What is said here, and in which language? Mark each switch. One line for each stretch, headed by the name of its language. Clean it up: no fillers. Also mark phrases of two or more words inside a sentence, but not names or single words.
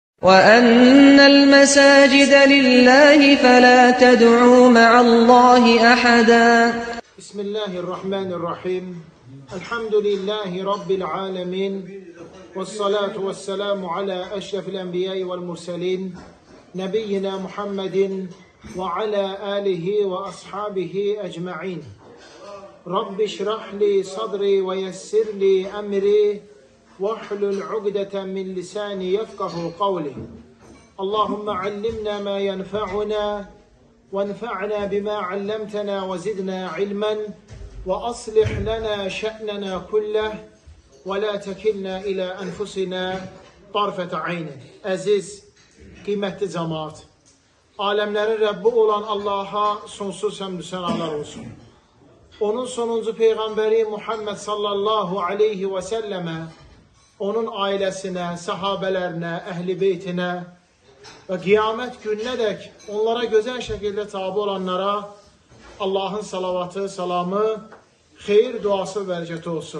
Arabic: وَأَنَّ الْمَسَاجِدَ لِلَّهِ فَلَا تَدْعُوا مَعَ اللَّهِ أَحَدًا. بسم الله الرحمن الرحيم. الحمد لله رب العالمين. والصلاة والسلام على أشرف الأنبياء والمرسلين. نبينا محمد وعلى آله وأصحابه أجمعين. رب اشرح لي صدري ويسر لي أمري. وَاحْلُلْ عُقْدَةً مِنْ لِسَانِي يَفْقَهُ قَوْلِي اللهم علمنا ما ينفعنا وانفعنا بما علمتنا وزدنا علما وأصلح لنا شأننا كله ولا تكلنا إلى أنفسنا طرفة عين.
Turkish: Aziz, kıymetli cemaat, alemlerin Rabbi olan Allah'a sonsuz hamdü senalar olsun. Onun sonuncu peygamberi Muhammed
Arabic: صلى الله عليه وسلم,
Turkish: onun ailesine, sahabelerine, ehli beytine ve kıyamet gününe dek onlara güzel şekilde tabi olanlara Allah'ın salavatı, salamı, hayır duası bereketi olsun.